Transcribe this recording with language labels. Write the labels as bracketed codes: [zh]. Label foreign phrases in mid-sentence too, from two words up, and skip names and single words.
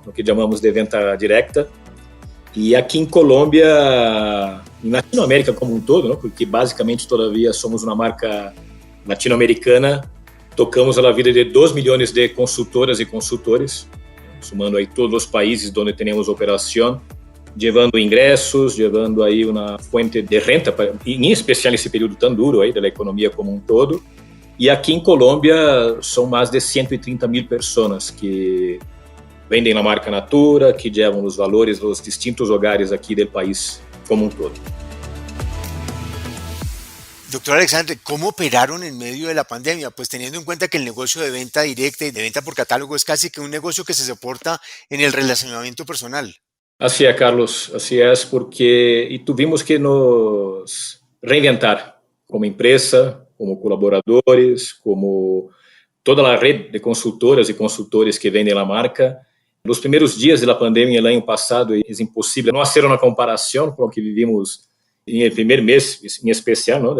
[es] Lo que llamamos de venta directa. Y aquí en Colombia, en Latinoamérica como un todo, ¿no? Porque básicamente todavía somos una marca latinoamericana, tocamos a la vida de 2 millones de consultoras y consultores, sumando ahí todos los países donde tenemos operación, llevando ingressos, llevando [pt] aí uma [es] fuente de renta, [pt] em especial nesse período tão duro aí da economia como um todo. E aqui em Colômbia são mais de 130 mil pessoas que vendem na marca Natura, que levam os valores dos distintos hogares aqui do país como um todo. [es] Doctor Alexandre, ¿cómo operaron en medio de la pandemia? Pues teniendo en cuenta que el negocio de venta directa y de venta por catálogo es casi que un negocio que se soporta en el relacionamiento personal. Así es, Carlos, así es, porque tuvimos que nos reinventar como empresa, como colaboradores, [pt] como toda a rede de consultoras e consultores que vendem a marca. Nos primeiros dias da pandemia, no ano passado, é impossível não fazer uma comparação com o que vivimos no primeiro mês, em especial, ¿no?